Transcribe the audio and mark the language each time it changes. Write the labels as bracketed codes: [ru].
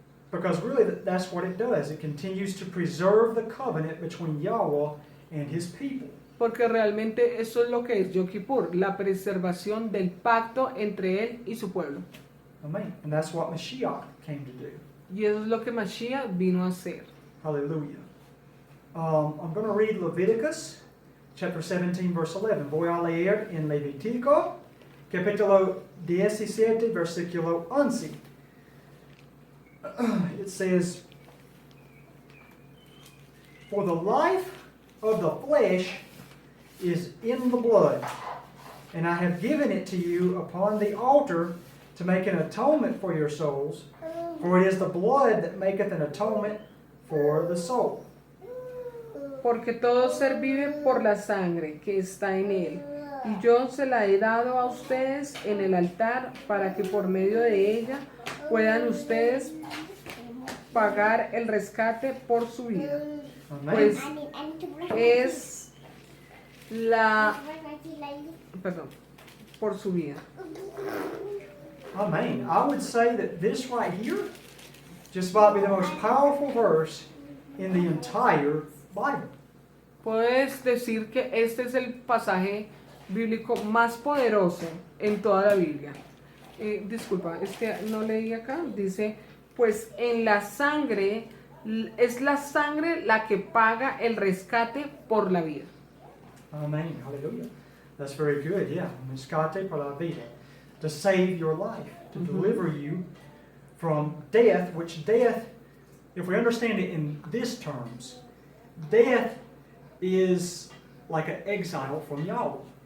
[en] Because really that's what it does. It continues to preserve the covenant between Yahweh and His people. [es] Porque realmente eso es lo que es Yom Kippur, la preservación del pacto entre él y su pueblo. [en] Amen. And that's what Mashiach came to do. [es] Y eso es lo que Mashiach vino a hacer. [en] Hallelujah. I'm going to read Leviticus chapter 17 verse 11. [es] Voy a leer en Levítico capítulo 17 versículo 11. [en] It says, "For the life of the flesh is in the blood, and I have given it to you upon the altar to make an atonement for your souls, for it is the blood that maketh an atonement for the soul." [es] Porque todo ser vive por la sangre que está en él, y yo se la he dado a ustedes en el altar para que por medio de ella puedan ustedes pagar el rescate por su vida. [en] Amen. [es] Pues [en] I need to brush [es] es la, [en] my teeth like this. [es] perdón, por su vida. [en] Amen. I would say that this right here just might be the most powerful verse in the entire Bible. [es] Puedes decir que este es el pasaje bíblico más poderoso en toda la Biblia. Disculpa, es que no leí acá. Dice, pues en la sangre, es la sangre la que paga el rescate por la vida. [en] Amen. Hallelujah. That's very good. Yeah. [es] Rescate por la vida. [en] To save your life, to deliver you from death, which death, if we understand it in this terms, death is like an exile from Yahweh.